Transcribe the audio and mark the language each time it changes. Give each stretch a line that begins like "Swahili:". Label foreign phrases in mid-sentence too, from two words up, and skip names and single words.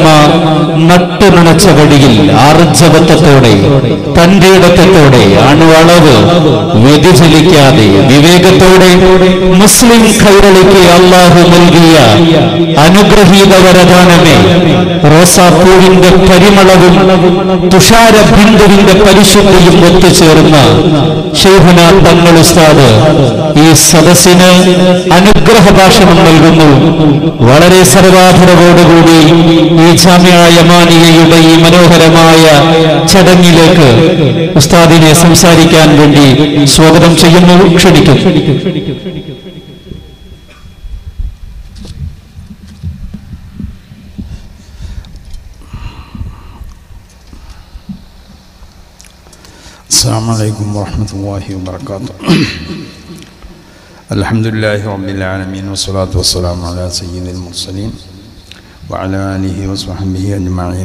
Malayalam: നട്ടുനണച്ച വടിയിൽ ആർജവത്വത്തോടെ തന്റെ ഇടത്തോടെ അണുവളവ് വ്യതിചലിക്കാതെ വിവേകത്തോടെ മുസ്ലിം കൈരളിക്ക് അല്ലാഹു നൽകിയ അനുഗ്രഹീത വരദാനമേ റോസാപ്പൂവിന്റെ പരിമളവും തുഷാര ബിന്ദുവിന്റെ പരിശുദ്ധിയും ഒത്തുചേർന്ന ശൈഖുന തങ്ങൾ ഉസ്താദ് ഈ സദസ്സിന് അനുഗ്രഹ ഭാഷണം നൽകുന്നു. വളരെ സർവാധരവോടുകൂടി ഈ ജാമിഅ യമാനിയയുടെ ഈ മനോഹരമായ ചടങ്ങിലേക്ക് ഉസ്താദിനെ സംസാരിക്കാൻ വേണ്ടി സ്വാഗതം ചെയ്യുന്നു, ക്ഷണിക്കും.
Arabic: السلام عليكم ورحمة الله وبركاته. الحمد لله رب العالمين والصلاة والسلام على سيد المرسلين وعلى آله وصحبه أجمعين.